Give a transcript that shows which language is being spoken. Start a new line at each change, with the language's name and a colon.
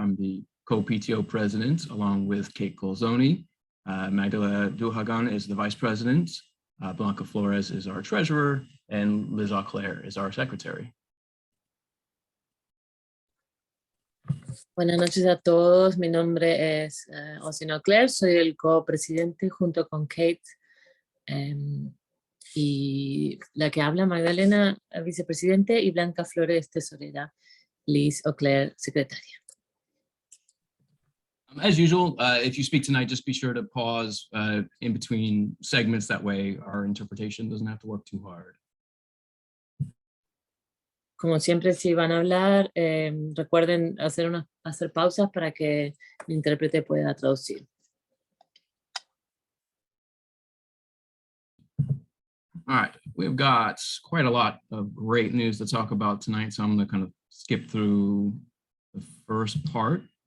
English: I'm the co-PTO president along with Kate Colzoni. Magdalena Duhagan is the vice president. Blanca Flores is our treasurer, and Liz Auclair is our secretary.
Spanish: Buenas noches a todos. Mi nombre es Austin Auclair. Soy el copresidente junto con Kate y la que habla Magdalena, vicepresidente, y Blanca Flores, tesorera. Liz Auclair, secretaria.
English: As usual, if you speak tonight, just be sure to pause in between segments. That way our interpretation doesn't have to work too hard.
Spanish: Como siempre, si van a hablar, recuerden hacer pausas para que el intérprete pueda traducir.
English: All right, we've got quite a lot of great news to talk about tonight, so I'm going to kind of skip through the first part.